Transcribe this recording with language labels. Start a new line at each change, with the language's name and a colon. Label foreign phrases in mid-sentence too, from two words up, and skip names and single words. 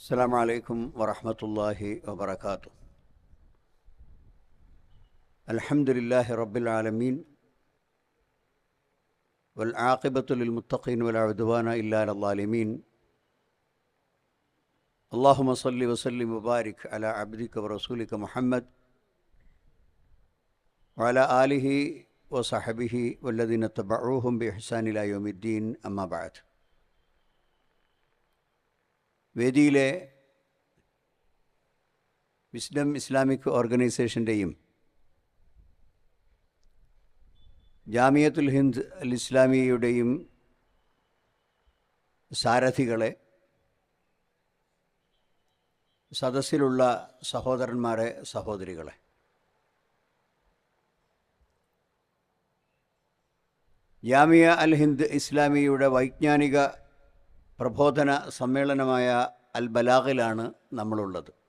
Arabic: السلام عليكم ورحمة الله وبركاته. الحمد لله رب العالمين والعاقبة للمتقين ولا عدوان إلا على الظالمين. اللهم صل وسلم وبارك على عبدك ورسولك محمد وعلى آله وصحبه والذين اتبعوهم بإحسان إلى يوم الدين. أما بعد.
Malayalam: വേദിയിലെ വിസ്ഡം ഇസ്ലാമിക് ഓർഗനൈസേഷൻ്റെയും ജാമിയത്തുൽ ഹിന്ദ് അൽ ഇസ്ലാമിയുടെയും സാരഥികളെ, സദസ്സിലുള്ള സഹോദരന്മാരെ, സഹോദരികളെ, ജാമിയ അൽ ഹിന്ദ് ഇസ്ലാമിയുടെ വൈജ്ഞാനിക പ്രബോധന സമ്മേളനമായ അൽ ബലാഗിലാണ് നമ്മളുള്ളത്.